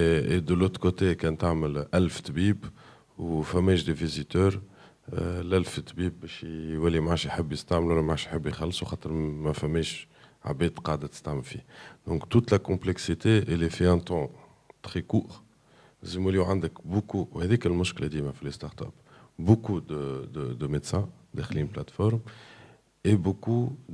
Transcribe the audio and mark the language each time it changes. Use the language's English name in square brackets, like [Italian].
[French] Et de l'autre côté [Arabic] كان تعمل 1000 طبيب وفماش دي فيزيتور. ال1000 طبيب باش يولي ما عادش يحب يستعمل ولا ما عادش يحب يخلصوا خاطر ما فماش عباد قاعده تستعمل فيه. [French] Donc toute la complexité elle est fait un temps très court. [Arabic] لازم يوليو عندك [French] beaucoup [Arabic] وهذيك المشكله ديما في لي ستارت اب. [French] Beaucoup de médecins [Arabic] داخلين [French] plateforme et beaucoup